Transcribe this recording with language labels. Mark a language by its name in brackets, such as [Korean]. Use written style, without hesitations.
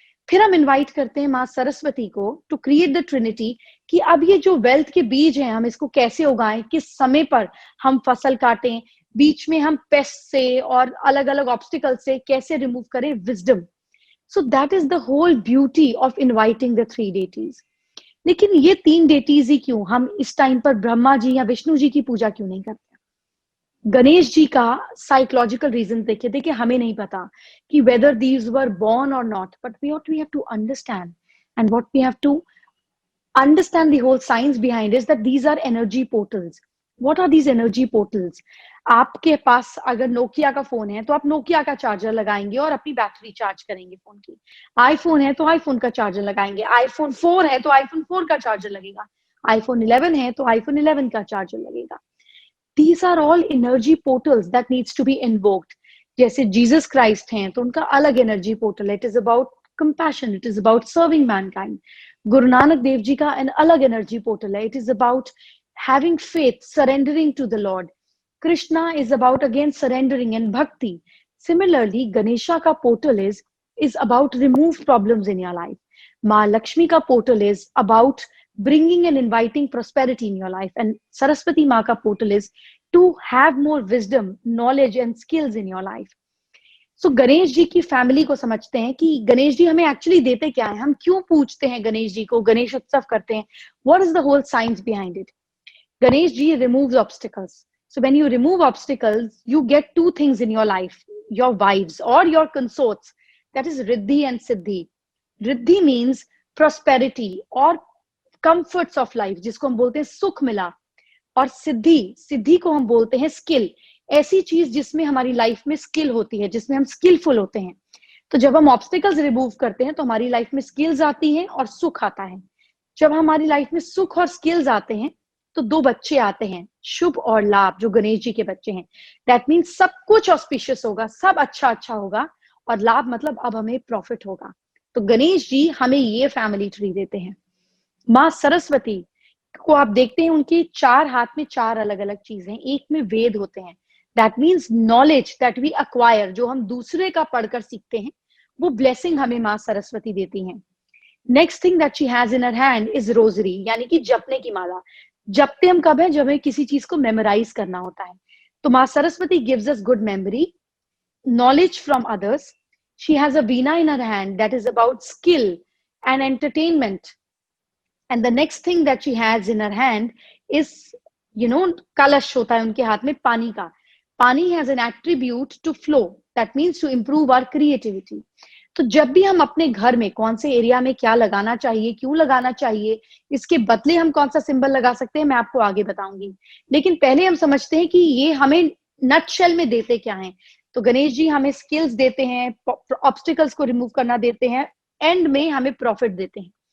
[Hindi] फिर हम इनवाइट करते हैं माँ सरस्वती को [English] to create the trinity, [Hindi] कि अब ये जो वेल्थ के बीज हैं, हम इसको कैसे उगाएं, किस समय पर हम फसल काटें, बीच में हम पेस्ट से और अलग अलग ऑब्स्टिकल से कैसे रिमूव करें, wisdom. [English] So that is the whole beauty of inviting the 3 deities. [Hindi] लेकिन ये 3 deities ही क्यों? हम इस टाइम पर ब्रह्मा जी या विष्णु जी की पूजा क्यों नहीं करते? गणेश जी का साइकोलॉजिकल रीजन देखिए हमें नहीं पता कि [English] whether these were born or not, but what we have to understand and what we have to understand the whole science behind is that these are energy portals. What are these energy portals? [Hindi] आपके पास अगर Nokia का phone है तो आप Nokia का charger लगाएंगे और अपनी बैटरी चार्ज करेंगे फोन की। आईफोन है तो आईफोन का चार्जर लगाएंगे। आईफोन 4 है तो आईफोन 4 का चार्जर लगेगा। आईफोन 11 है तो आईफोन 11 का चार्जर लगेगा। [English] These are all energy portals that needs to be invoked. [Hindi] जैसे जीसस क्राइस्ट हैं तो उनका अलग एनर्जी पोर्टल है। [English] It is about compassion, it is about serving mankind. [Hindi] Guru Nanak Dev ji का अलग एनर्जी पोर्टल है। [English] It is about having faith, surrendering to the Lord. Krishna is about again surrendering and bhakti. Similarly, Ganesha ka portal is about remove problems in your life. Ma Lakshmi ka portal is about bringing and inviting prosperity in your life. And Saraswati Ma ka portal is to have more wisdom, knowledge and skills in your life. [Hindi] सो गणेश जी की family को समझते हैं कि गणेश जी हमें actually देते क्या है, हम क्यों पूजते हैं गणेश जी को, गणेश उत्सव करते हैं, [English] What is the whole science behind it. Ganesh ji removes obstacles. So when you remove obstacles, you get two things in your life, your wives or your consorts. That is Riddhi and Siddhi. Riddhi means prosperity or comforts of life, [Hindi] जिसको हम बोलते हैं सुख मिला. और सिद्धि, सिद्धि को हम बोलते हैं स्किल, ऐसी चीज जिसमें हमारी लाइफ में स्किल होती है, जिसमें हम स्किलफुल होते हैं. तो जब हम ऑब्स्टिकल्स रिमूव करते हैं तो हमारी लाइफ में स्किल्स आती हैं और सुख आता है. जब हमारी लाइफ में सुख और स्किल्स आते हैं तो दो बच्चे आते हैं, शुभ और लाभ, जो गणेश जी के बच्चे हैं. [English] that means [Hindi] सब कुछ ऑस्पिशियस होगा, सब अच्छा अच्छा होगा, और लाभ मतलब अब हमें प्रॉफिट होगा. तो गणेश जी हमें ये फैमिली ट्री देते हैं. माँ सरस्वती को आप देखते हैं, उनके 4 हाथ में 4 अलग अलग चीजें, एक में वेद होते हैं. [English] that means knowledge that we acquire, [Hindi] जो हम दूसरे का पढ़कर सीखते हैं, वो ब्लेसिंग हमें माँ सरस्वती देती हैं. [English] next thing that she has in her hand is rosary, [Hindi] यानी कि जपने की माला. जपते हम कब है, जब हमें किसी चीज को मेमोराइज करना होता है. तो माँ Saraswati [English] Gives us good memory, knowledge from others. She has a veena in her hand that is about skill and entertainment. And the next thing that she has in her hand is, [Hindi] कलश होता है उनके हाथ में पानी का. [English] Pani has an attribute to flow. That means to improve our creativity. [Hindi] तो जब भी हम अपने घर में कौन से एरिया में क्या लगाना चाहिए, क्यों लगाना चाहिए, इसके बदले हम कौन सा सिंबल लगा सकते हैं, मैं आपको आगे बताऊंगी. लेकिन पहले हम समझते हैं कि ये हमें नटशेल में देते क्या हैं. तो गणेश जी हमें स्किल्स देते हैं, ऑब्स्टिकल्स को रिमूव करना देते हैं, एंड में हमें प्रॉफिट देते हैं.